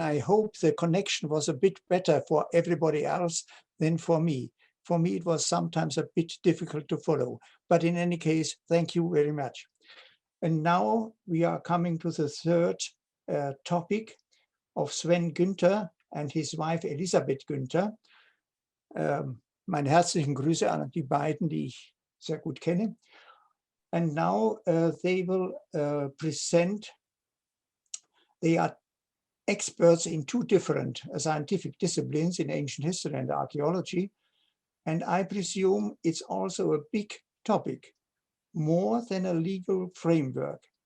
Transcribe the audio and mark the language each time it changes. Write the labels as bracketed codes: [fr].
[en] I hope the connection was a bit better for everybody else than for me. For me, it was sometimes a bit difficult to follow, but in any case, thank you very much. And now we are coming to the third topic of Sven Günther and his wife Elisabeth Günther. [de] Meine herzlichen Grüße an die beiden, die ich sehr gut kenne. [en] And now they will present, they are experts in two different scientific disciplines in ancient history and archaeology. And I presume it's also a big topic, more than a legal framework.